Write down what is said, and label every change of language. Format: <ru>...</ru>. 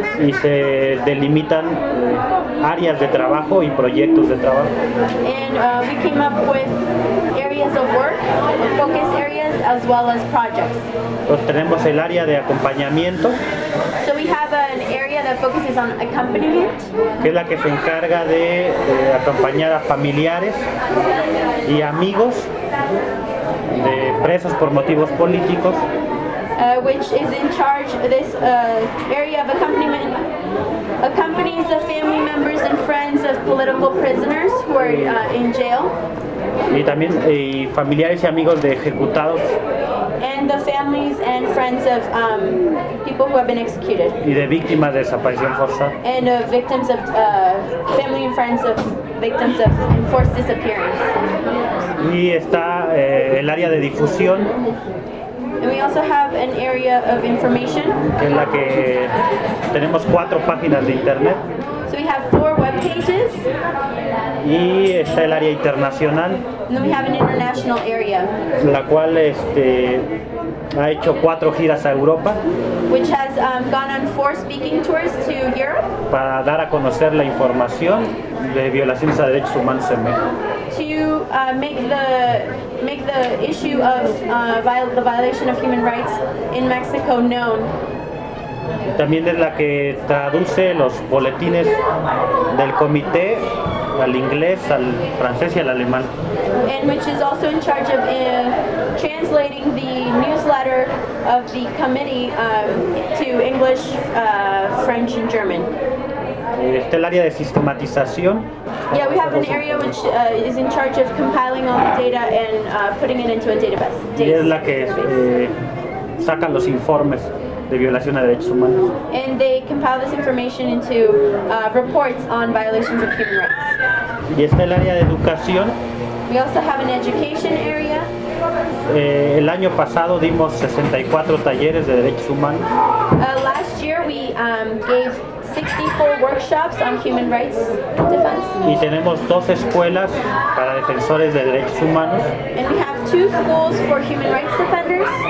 <es>Y se delimitan áreas de trabajo y proyectos de trabajo.</es> <en>And we came up with areas of work, focus areas, as well as projects.</en> <es>Pues tenemos el área de acompañamiento.</es> <en>So we have an area that focuses on accompaniment.</en> <es>Que es la que se encarga de acompañar a familiares y amigos de presos por motivos políticos.</es> <en>Which is in charge, this area of accompaniment accompanies the family members and friends of political prisoners who are in jail.</en> <es>Y también familiares y amigos de ejecutados.</es> <en>And the families and friends of people who have been executed.</en> <es>Y de víctimas de desaparición forzada.</es> <en>And of victims of family and friends of victims of enforced disappearance.</en> <es>Y está el área de difusión.</es> <en>And we also have an area of information.</en> <es>En la que tenemos cuatro páginas de internet.</es> <en>So we have four web pages.</en> <es>Y está el área internacional.</es> <en>And then we have an international area.</en> <es>La cual ha hecho cuatro giras a Europa.</es> <en>Which has gone on four speaking tours to Europe.</en> <es>Para dar a conocer la información de violaciones a derechos humanos en México.</es> <en>To make the issue of the violation of human rights in Mexico known.</en> <es>También es la que traduce los boletines del comité al inglés, al francés y al alemán.</es> <en>And which is also in charge of translating the newsletter of the committee to English, French and German.</en> <es>Está el área de sistematización.</es> <en>Yeah, we have an area which is in charge of compiling all the data and putting it into a database.</en> <es>Y es la que saca los informes de violación a derechos humanos.</es> <en>And they compile this information into reports on violations of human rights.</en> <es>Y está el área de educación.</es> <en>We also have an education area.</en> <es>El año pasado dimos 64 talleres de derechos humanos.</es> <en>Last year we gave 64 workshops on human rights defense.</en> <es>Y tenemos dos escuelas para defensores de derechos humanos.</es> <en>And we have two schools for human rights defenders.</en>